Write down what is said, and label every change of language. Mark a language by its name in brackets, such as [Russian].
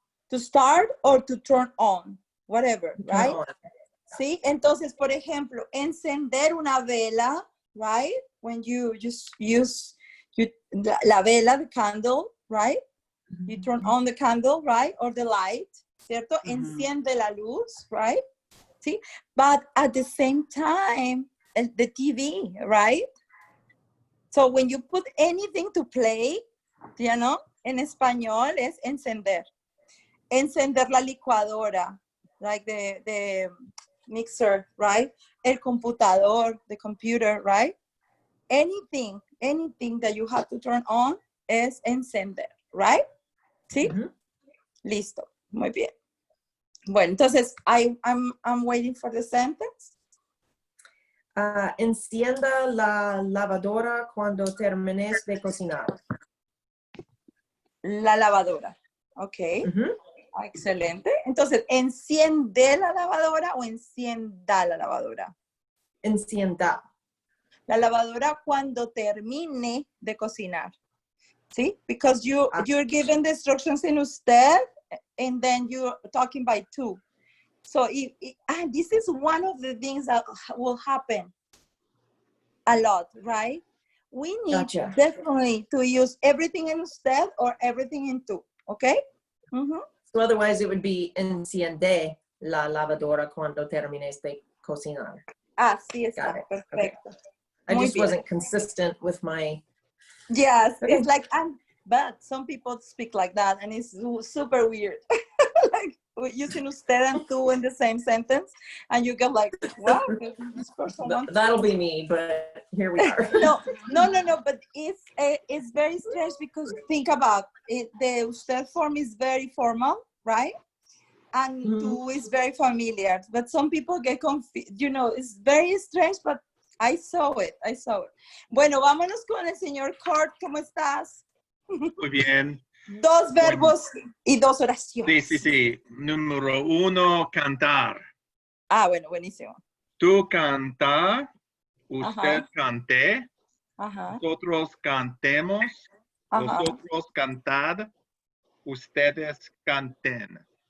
[English] To start or to turn on, whatever, right? Turn on. [Spanish] ¿Sí? Entonces, por ejemplo, encender una vela, [English] right? When you just use [Spanish] la vela, [English] the candle, right? You turn on the candle, right? Or the light, ¿cierto? [Spanish] Enciende la luz, [English] right? ¿Sí? But at the same time, the TV, right? So when you put anything to play, you know, [Spanish] en español es encender. Encender la licuadora, [English] like the mixer, right? [Spanish] El computador, [English] the computer, right? Anything that you have to turn on [Spanish] es encender, [English] right? [Spanish] ¿Sí? Listo. Muy bien. Bueno, entonces, [English] I'm waiting for the sentence. [Spanish] Encienda la lavadora cuando termines de cocinar. La lavadora. Ok. Excelente. Entonces, ¿enciende la lavadora o encienda la lavadora? Encienda. La lavadora cuando termine de cocinar. [English] See? Because you're given the instructions in usted, and then you're talking by tú. So and this is one of the things that will happen a lot, right? We need definitely to use everything in usted or everything in tú, okay? So otherwise it would be [Spanish] enciende la lavadora cuando termines de cocinar. Así está, perfecto. [English] Okay. I just wasn't consistent with my... Yes, it's like, but some people speak like that, and it's super weird. Like using usted and tú in the same sentence, and you get like, wow, this person wants. That'll be me, but here we are. No, but it's very strange because think about it. The usted form is very formal, right? And tú is very familiar, but some people get confused. You know, it's very strange, but I saw it. [Spanish] Bueno, vámonos con el señor Kurt. ¿Cómo estás? Muy bien. 2 verbos y 2 oraciones. Sí. Número 1, cantar. Ah, bueno, buenísimo. Tú canta, usted cante, nosotros cantemos, vosotros cantad, ustedes canten.